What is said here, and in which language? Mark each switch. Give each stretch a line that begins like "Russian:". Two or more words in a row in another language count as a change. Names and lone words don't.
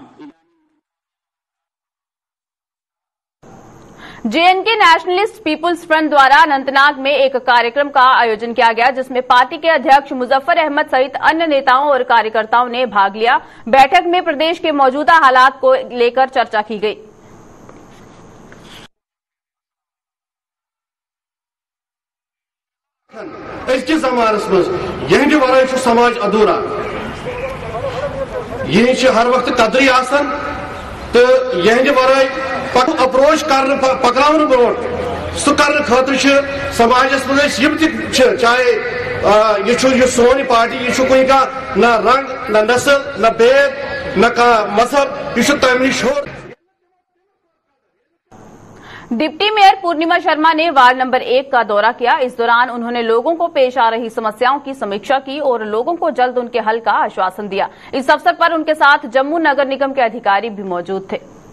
Hindi: जेएनके नेशनलिस्ट पीपुल्स फ्रंट द्वारा अनंतनाग में एक कार्यक्रम का आयोजन किया गया, जिसमें पार्टी के अध्यक्ष मुजफ्फर अहमद सहित अन्य नेताओं और कार्यकर्ताओं ने भाग लिया। बैठक में प्रदेश के मौजूदा हालात को लेकर चर्चा की गई।
Kashmiri: अजकि जमानस मज यहंद वराय समाज अधूरा, यह हर वक्त कदरी आसान तो यहंद वराय अप्रोच कर पकन ब्रो सह कर खतर समाजस मज चाहे यह सोन पार्टी यह कोई न रंग न नस्ल न भेद न मजहब यह तम नश हो।
Hindi: डिप्टी मेयर पूर्णिमा शर्मा ने वार्ड नंबर 1 का दौरा किया। इस दौरान उन्होंने लोगों को पेश आ रही समस्याओं की समीक्षा की और लोगों को जल्द उनके हल का आश्वासन दिया। इस अवसर पर उनके साथ जम्मू नगर निगम के अधिकारी भी मौजूद थे।